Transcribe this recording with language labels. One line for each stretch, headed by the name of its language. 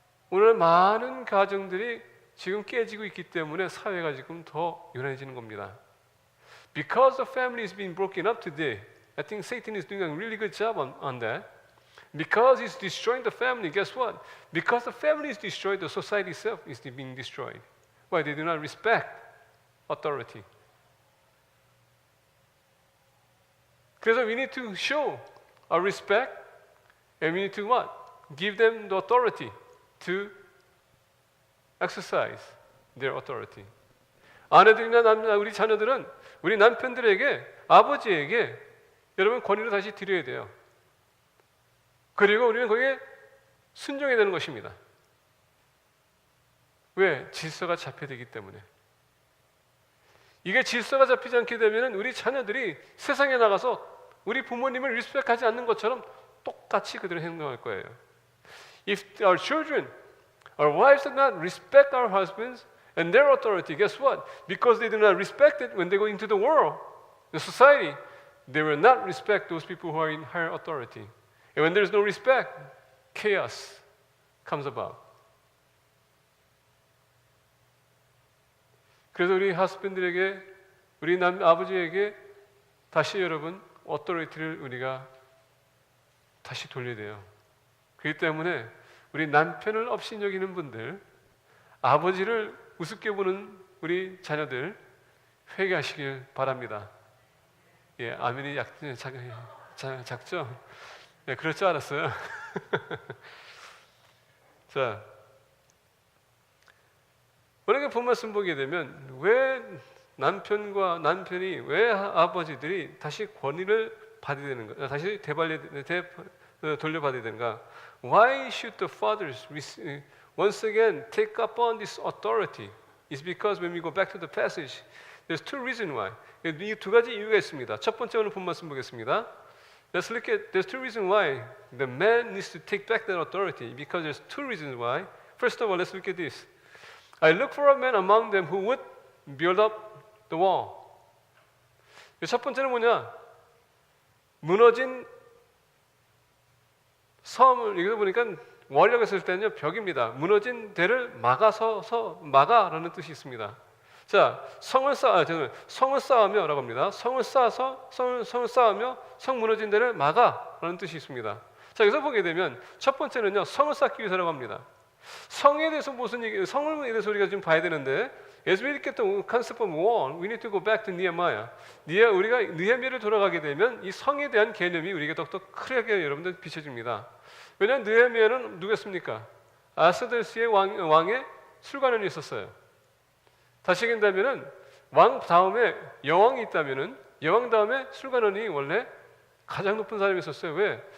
Korean: 오늘 많은 가정들이 지금 깨지고 있기 때문에 사회가 지금 더 요란해지는 겁니다.
English: Because the family is being broken up today, I think Satan is doing a really good job on that. Because he's destroying the family, guess what? Because the family is destroyed, the society itself is being destroyed. Why? They do not respect authority.
Korean: 그래서
English: we need to show our respect and we need to what? Give them the authority to exercise their authority.
Korean: 아내들이나 우리 자녀들은 우리 남편들에게 아버지에게 여러분 권위를 다시 드려야 돼요. 그리고 우리는 거기에 순종해야 되는 것입니다. 왜? 질서가 잡혀야 되기 때문에. 이게 질서가 잡히지 않게 되면 우리 자녀들이 세상에 나가서 우리 부모님을 리스펙하지 않는 것처럼 똑같이 그대로 행동할 거예요.
English: If our children, our wives do not respect our husbands and their authority, guess what? Because they do not respect it when they go into the world, the society, they will not respect those people who are in higher authority. And when there is no respect, chaos comes about.
Korean: 그래서 우리 husband들에게, 우리 아버지에게 다시 여러분 authority를 우리가 다시 돌려야 돼요. 그렇기 때문에 우리 남편을 업신여기는 분들, 아버지를 우습게 보는 우리 자녀들 회개하시길 바랍니다. 예, 아멘이 작죠? 네, 그럴 줄 알았어요. 자, 만약에 본 말씀 보게 되면 왜 남편이 왜 아버지들이 다시 권위를 받아야 되는가? 다시 돌려받아야 되는가?
English: Why should the fathers once again take upon this authority? It's because when we go back to the passage, there's two reasons why.
Korean: 이 두 가지 이유가 있습니다. 첫 번째 오늘 본 말씀 보겠습니다.
English: Let's look at, there's two reasons why the man needs to take back that authority. Because there's two reasons why. First of all, let's look at this. I look for a man among them who would build up the wall.
Korean: 첫 번째는 뭐냐? 무너진 섬을, 여기서 보니까 월이라고 했을 때는요, 벽입니다. 무너진 데를 막아라는 뜻이 있습니다. 자, 성을 쌓으며 라고 합니다. 성을 쌓으며 성 무너진 데를 막아라는 뜻이 있습니다. 자, 여기서 보게 되면 첫 번째는요, 성을 쌓기 위해서라고 합니다. 성에 대해서 성에 대해서 우리가 지금 봐야 되는데
English: as we get the concept of wall, we need to go back to Nehemiah.
Korean: 우리가 느헤미야를 돌아가게 되면 이 성에 대한 개념이 우리에게 더욱더 크게 여러분들 비춰집니다. 왜냐하면 느헤미야는 누구였습니까? 아스데스의 왕의 술관원이 있었어요. 다시 얘기한다면은 왕 다음에 여왕이 있다면은 여왕 다음에 술관원이 원래 가장 높은 사람이 있었어요. 왜?